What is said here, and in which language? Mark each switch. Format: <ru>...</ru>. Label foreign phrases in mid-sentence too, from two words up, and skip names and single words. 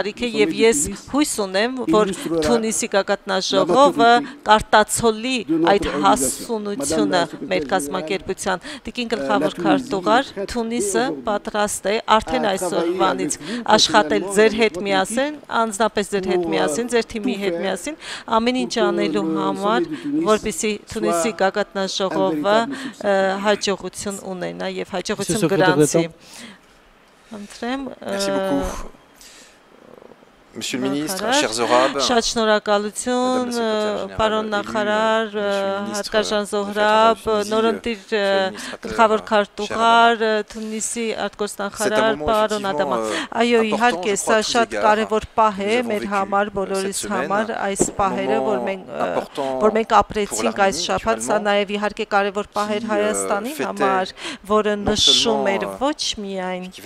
<hy>է եւ ես հույս ունեմ, որ Թունիսի գագաթնաժողովը կարտացոլի այդ հասունությունը մեր կազմակերպության։ Տիկին գլխավոր քարտուղար, Թունիսը պատրաստ է արդեն այսօրվանից աշխատել ձեր հետ միասին, անձնապես ձեր հետ միասին, ձեր թիմի հետ միասին, ամեն ինչ անելու համար, որպեսզի Թունիսի գագաթնաժողովը հաջողություն ունենա եւ հաջողություն գրանցի։</hy> <fr>Merci beaucoup. Monsieur le ministre, chers Zorab,</fr> <hy>Շատ շնորհակալություն, պարոն նախարար, հարգարժան Զոհրաբ, նորընտիր գլխավոր քարտուղար, Թունիսի արտգործնախարար, պարոն Ադամա։ Այո, իհարկե, սա շատ կարևոր պահ է մեր համար, բոլորիս համար, այս պահերը, որ մենք ապրեցինք այս շաբաթ, սա նաև իհարկե կարևոր պահ էր Հայաստանի համար, որը նշում էր ոչ միայն</hy>